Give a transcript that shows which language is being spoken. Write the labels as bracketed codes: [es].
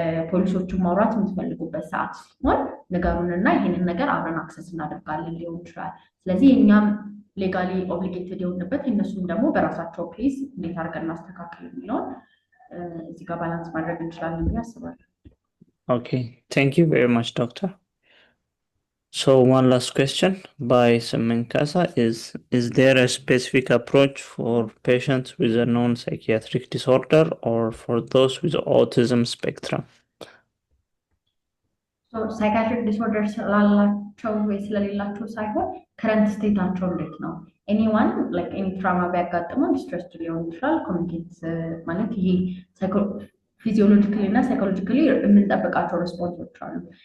[am] ፖሊሶችን ማውራት የምትፈልጉበት ሰዓት ሲሆን ንገሩንና ይሄንን ነገር አብረን አክሰስ እናደርጋለን ሊሆን ይችላል። ስለዚህ እኛም ሌጋሊ ኦብሊጌትድ የሆንበት እነሱም ደግሞ በራሳቸው ፔስ እንዴት አድርገን እናስተካክል የሚለውን እዚህ ጋር ባላንስ ማድረግ እንችላለን ብዬ አስባለሁ። [en] Okay, thank you very much, Doctor. So one last question by Semenkasa is there a specific approach for patients with a non-psychiatric disorder or for those with autism spectrum? [am] So psychiatric disorder ስላላቸው ወይ ስለሌላቸው ሳይሆን ከረንት ስቴታቸው እንዴት ነው? ኤኒዋን ላይክ ኤኒ ትራውማ ቢያጋጥመው ዲስትረስድ ሊሆን ይችላል። ኮሚኒኬት ማለት ይሄ ፊዚዮሎጂካሊ እና ሳይኮሎጂካሊ የምንጠብቃቸው ሪስፖንሶች አሉ።